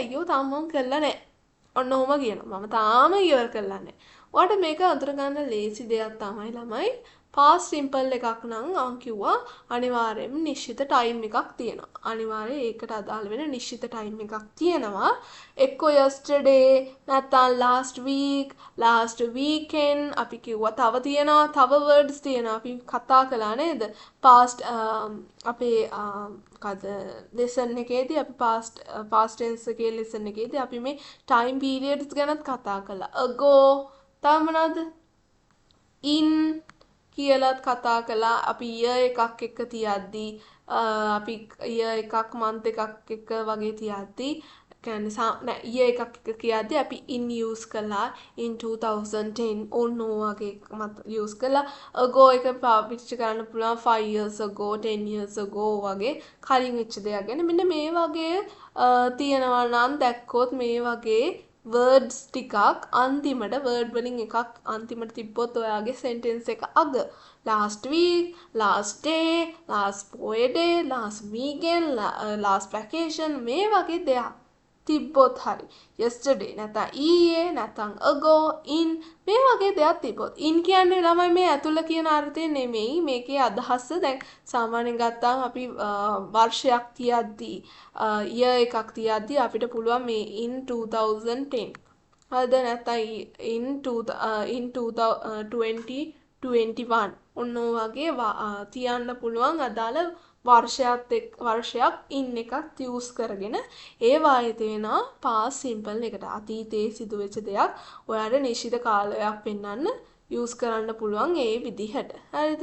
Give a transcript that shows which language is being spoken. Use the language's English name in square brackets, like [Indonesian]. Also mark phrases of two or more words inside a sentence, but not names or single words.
[Sinhala] අයියෝ තාම මම කරලා නැහැ. ඔන්න ඔහොම කියනවා. මම තාම ඉවර කරලා නැහැ. ඔයාලට මේක අඳුර ගන්න ලේසි දෙයක් තමයි ළමයි. [English] past simple [Sinhala] එකක් නම් මම කිව්වා අනිවාර්යයෙන්ම නිශ්චිත time එකක් තියෙනවා. අනිවාර්යයෙන් ඒකට අදාළ වෙන නිශ්චිත time එකක් තියෙනවා. එක්කෝ yesterday නැත්නම් [English] last week, last weekend [Sinhala] අපි කිව්වා තව තියෙනවා. තව words තියෙනවා. අපි කතා කළා නේද? past අපේ මොකද lesson එකේදී අපි [English] past tense [Sinhala] එකේ lesson එකේදී අපි මේ [English] time periods [Sinhala] ගැනත් කතා කළා. ago තව මොනවද? in කියලාත් කතා කළා. අපි year එකක් එක්ක තියද්දී අපි year එකක් month එකක් එක්ක වගේ තියද්දී කියන්නේ year එකක් එක්ක කියද්දී අපි in use කළා. in 2010 ඔන්න වගේ මත use කළා. ago එක පාවිච්චි කරන්න පුළුවන් [English] 5 years ago 10 years ago [Sinhala] වගේ කලින් වෙච්ච දෙයක් ගැන. මෙන්න මේ වගේ තියනවා නම් දැක්කොත් මේ වගේ words ටිකක් අන්තිමට word වලින් එකක් අන්තිමට තිබ්බොත් ඔයාගේ sentence එක අග [English] last week, last day, last day, last weekend, last vacation [Sinhala] මේ වගේ දෙයක් තිබ්බොත් හරි yesterday නැත්නම් ඊයේ නැත්නම් [English] ago in [Sinhala] මේ වගේ දෙයක් තිබ්බොත් in කියන්නේ ළමයි මේ ඇතුළ කියන අර්ථය නෙමෙයි මේකේ අදහස දැන් සාමාන්‍යයෙන් ගත්තාම අපි වර්ෂයක් තියද්දී year එකක් තියද්දී අපිට පුළුවන් මේ in 2010 හරිද නැත්නම් in 2021 ඔන්න වගේ තියන්න පුළුවන් අදාළ වර්ෂයක් in එකක් use කරගෙන ඒ වායේ තියෙනවා [English] past simple [Sinhala] එකට අතීතයේ සිදුවෙච්ච දෙයක් ඔයාලට නිශ්චිත කාලයක් පෙන්වන්න use කරන්න පුළුවන් ඒ විදිහට. හරිද?